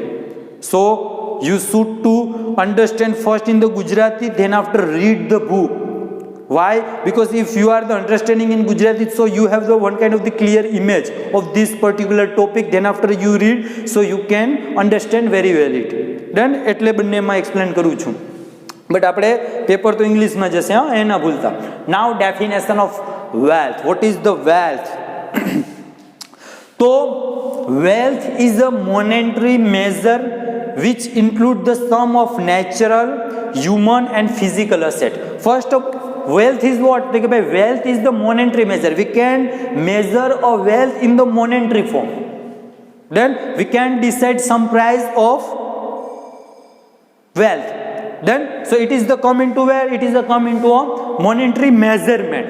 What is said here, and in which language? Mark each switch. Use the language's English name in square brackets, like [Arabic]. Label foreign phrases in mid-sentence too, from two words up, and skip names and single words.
[English] So you should to understand first in the Gujarati, then after read the book. Why? Because if you are the understanding in Gujarati, so you have the one kind of the clear image of this particular topic, then after you read, so you can understand very well it. [Gujarati] Then એટલે બંનેમાં explain કરું છું. બટ આપણે પેપર તો ઇંગ્લિશમાં જશે, હા, એ ના ભૂલતા. [English] Now definition of wealth. What is the wealth? So wealth is a monetary measure which include the sum of natural, human and physical asset. First of wealth is what? [Gujarati] તો કે ભાઈ [English] wealth is the monetary measure. We can measure a wealth in the monetary form. Then we can decide some price of wealth. Then so it is the come into where? It is the come into a monetary measurement.